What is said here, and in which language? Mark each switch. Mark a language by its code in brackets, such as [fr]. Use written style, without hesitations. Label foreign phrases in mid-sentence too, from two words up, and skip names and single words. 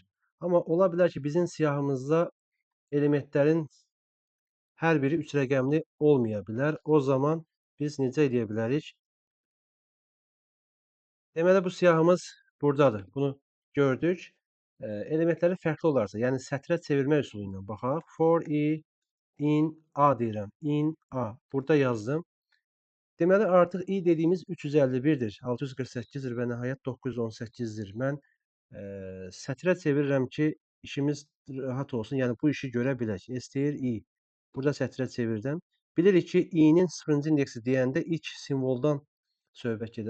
[az] Amma ola bilər ki, bizim siyahımızda elementlərin hər biri 3 rəqəmli olmaya bilər. O zaman biz necə edə bilərik? Deməli, bu siyahımız buradadır. Bunu gördük. Elementləri fərqli olarsa, yəni sətrə çevirmə üsulu ilə baxaq. [en] For i in a [az] deyirəm. [en] In a. [az] Burada yazdım. Deməli, artıq i dediyimiz 351-dir, 648-dir və nəhayət 918-dir. Mən sətrə çevirirəm ki, işimiz rahat olsun. Yəni, bu işi görə bilək. S deyir i. Burada sətrə çevirdim. Bilirik ki, i-nin 0-cı indeksi deyəndə ilk simvoldan söhbət gedir.